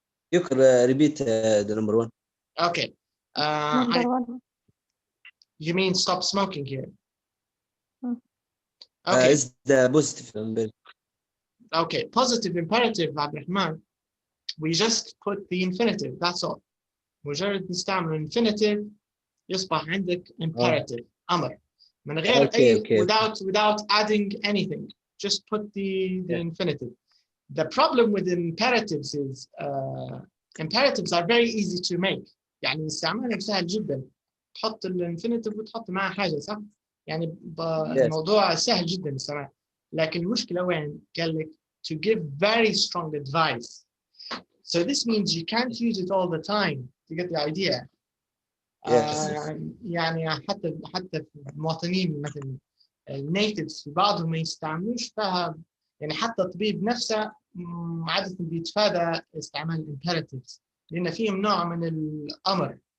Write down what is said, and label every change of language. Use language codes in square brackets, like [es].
[en] You can repeat the number 1. Okay. Number 1. You mean stop smoking here? Okay. It's the positive imperative. Okay, positive imperative, Abdurrahman. We just put the infinitive, that's all. [ar] مجرد نستعمل infinitive يصبح عندك imperative, أمر. من غير أي [en] without adding anything. Just put the infinitive. The problem with imperatives is imperatives are very easy to make. [ar] يعني استعمالهم سهل جدا. تحط الانفينيتيف وتحط معاه حاجة صح؟ يعني الموضوع سهل جدا الصراحة. لكن المشكلة وين؟ قال لك to give very strong advice. [en] So this means you can't use it all the time. You get the idea? Yes. [ar] يعني حتى المواطنين مثلا النيتيفز في بعضهم ما يستعملوش فيها. يعني حتى الطبيب نفسه عادة بيتفادى استعمال الامبيراتيفز لأن فيهم نوع من الأمر.